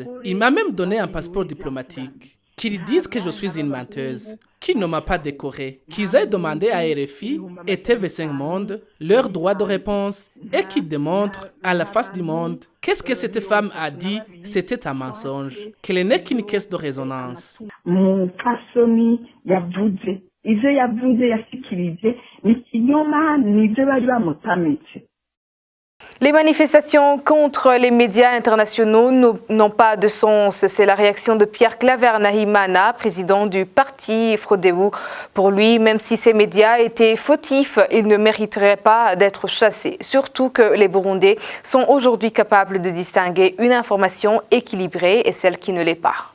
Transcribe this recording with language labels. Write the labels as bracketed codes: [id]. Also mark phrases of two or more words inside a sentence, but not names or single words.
[fr] Il m'a même donné un passeport diplomatique. Qu'ils disent que je suis une menteuse, qu'il ne m'a pas décoré, qu'ils aient demandé à RFI et TV5 Monde leur droit de réponse et qu'ils démontrent à la face du monde qu'est-ce que cette femme a dit, c'était un mensonge, qu'elle n'est qu'une caisse de résonance. [rn] Ivyo yavuze yashikirije ni ikinyoma nivyo bari bamutamitse. [fr] Les manifestations contre les médias internationaux n'ont pas de sens. C'est la réaction de Pierre Claver Nahimana, président du parti Frodebu. Pour lui, même si ces médias étaient fautifs, ils ne mériteraient pas d'être chassés. Surtout que les Burundais sont aujourd'hui capables de distinguer une information équilibrée et celle qui ne l'est pas.